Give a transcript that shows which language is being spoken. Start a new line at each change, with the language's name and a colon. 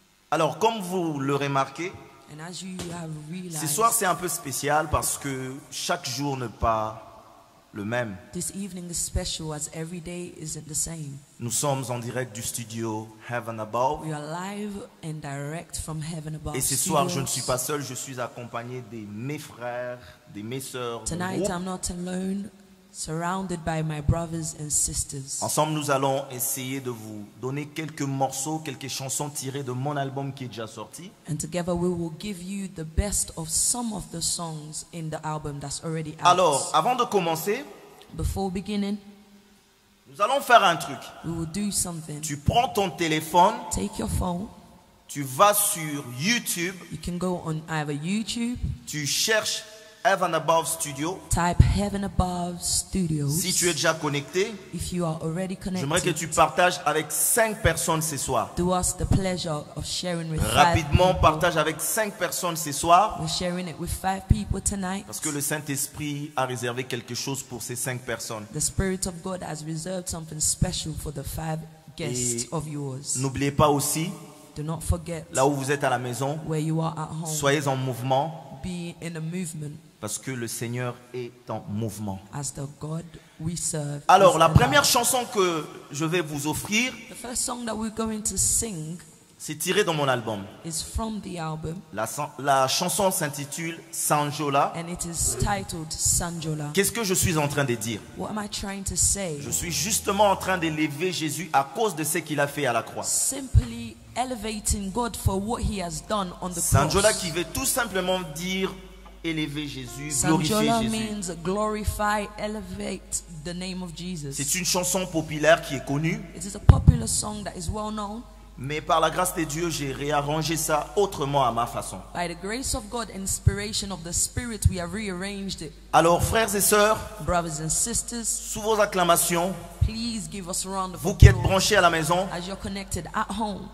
French: Alors comme vous le remarquez, ce soir c'est un peu spécial parce que chaque jour n'est pas le même.
English: This evening is special as every day isn't the same.
French: Nous sommes en direct du studio Heaven Above.
English: We are live and direct from Heaven Above.
French: Et ce soir, je ne suis pas seul, je suis accompagné de mes frères, de mes sœurs.
English: Tonight, I'm not alone, surrounded by my brothers and sisters.
French: Ensemble, nous allons essayer de vous donner quelques morceaux, quelques chansons tirées de mon album qui est déjà sorti.
English: And together, we will give you the best of some of the songs in the album that's already out.
French: Alors, avant de commencer,
English: Before beginning,
French: nous allons faire un truc.
English: we will do something.
French: Tu prends ton téléphone,
English: Take your phone.
French: tu vas sur YouTube,
English: You can go on either YouTube,
French: tu cherches Heaven Above Studio.
English: type Heaven Above Studios.
French: Si tu es déjà connecté,
English: If you are already
French: j'aimerais que
English: connected,
French: tu partages avec 5 personnes ce soir.
English: do us the pleasure of sharing with 5
French: Rapidement,
English: people.
French: partage avec 5 personnes ce soir.
English: We're sharing it with 5 people tonight.
French: Parce que le Saint-Esprit a réservé quelque chose pour ces 5 personnes.
English: The Spirit of God has reserved something special for the 5 guests
French: Et
English: of yours.
French: n'oubliez pas aussi,
English: Do not forget,
French: là où vous êtes à la maison,
English: where you are at home,
French: soyez en mouvement
English: be in a movement
French: parce que le Seigneur est en mouvement.
English: as the God we serve.
French: Alors,
English: is
French: la
English: alive.
French: première chanson que je vais vous offrir,
English: The first song that we're going to sing
French: c'est tiré dans mon album.
English: is from the album,
French: La chanson s'intitule Sanjola.
English: and it is titled Sanjola.
French: Qu'est-ce que je suis en train de dire?
English: What am I trying to say?
French: Je suis justement en train d'élever Jésus à cause de ce qu'il a fait à la croix.
English: Simply elevating God for what He has done on the Sanjola cross.
French: qui veut tout simplement dire élever Jésus, glorifier Sanjola Jésus.
English: means glorify, elevate the name of Jesus.
French: C'est une chanson populaire qui est connue,
English: It is a popular song that is well known.
French: mais par la grâce de Dieu, j'ai réarrangé ça autrement à ma façon.
English: By the grace of God, inspiration of the Spirit, we have rearranged it.
French: Alors, frères et sœurs,
English: Brothers and sisters,
French: sous vos acclamations,
English: please give us a round of
French: vous qui êtes
English: applause
French: branchés à la maison,
English: as you're connected at home.